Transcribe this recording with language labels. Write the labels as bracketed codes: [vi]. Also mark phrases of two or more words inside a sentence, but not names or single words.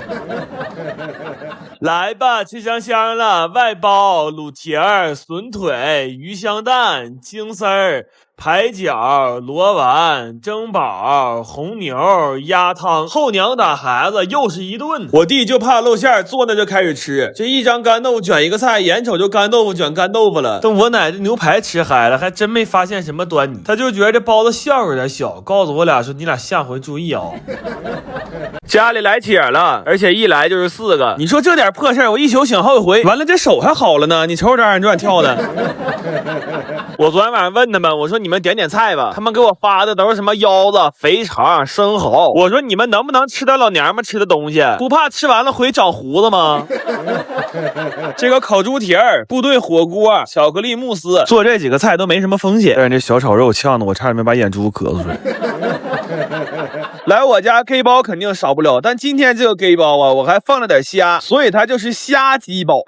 [zh] 來吧，吃香香了，外包滷蹄兒、筍腿、魚香蛋、京絲兒、排腳、螺丸、蒸寶、紅牛、鴨湯，後娘打孩子又是一頓。我弟就怕露餡，坐那就開始吃，這一張乾豆腐卷一個菜，眼瞅就乾豆腐卷乾豆腐了。等我奶這牛排吃嗨了，還真沒發現什麼端倪，他就覺得這包子馅有點小，告訴我倆說你倆下回注意啊。家裡來帖了，而且一來就是4個，你說這點破事我一宿醒好幾回，完了這手還好了呢，你瞅瞅這二人轉跳的。我昨天晚上問他們，我說你們點菜吧，他們給我發的都是什麼腰子、肥腸、生蚝，我說你們能不能吃点老娘們吃的東西，不怕吃完了回长胡子嗎？這個烤豬蹄兒、部隊火鍋、巧克力慕斯，做這幾個菜都沒什麼風險，但是這小炒肉嗆的我差點沒把眼珠咳嗽出來。來我家 K 包肯定少不了，但今天這個 K 包啊，我還放了點蝦，所以它就是蝦雞包。